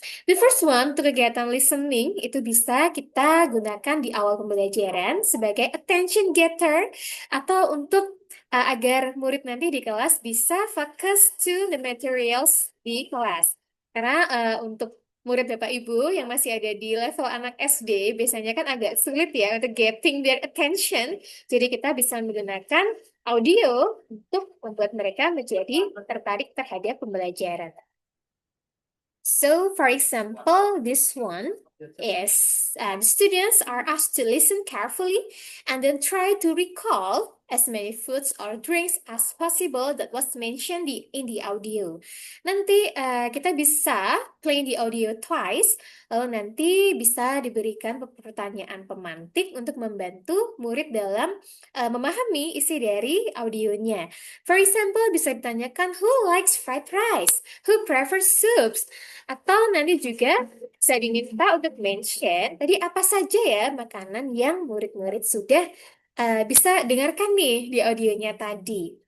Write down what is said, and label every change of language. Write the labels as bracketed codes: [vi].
[id] The first one, untuk kegiatan listening, itu bisa kita gunakan di awal pembelajaran sebagai attention getter atau untuk agar murid nanti di kelas bisa fokus [en] to the materials [id] di kelas. Karena untuk murid Bapak Ibu yang masih ada di level anak SD biasanya kan agak sulit ya untuk [en] getting their attention. [id] Jadi kita bisa menggunakan audio untuk membuat mereka menjadi tertarik terhadap pembelajaran. [en] So, for example, this one is the students are asked to listen carefully and then try to recall as many foods or drinks as possible that was mentioned in the audio. [id] Nanti kita bisa [en] play the audio twice, [id] lalu nanti bisa diberikan pertanyaan pemantik untuk membantu murid dalam memahami isi dari audionya. [en] For example, [id] bisa ditanyakan [en] who likes fried rice, who prefers soups, [id] atau nanti juga saya diminta untuk mention tadi apa saja ya makanan yang murid-murid sudah bisa dengarkan nih di audionya tadi.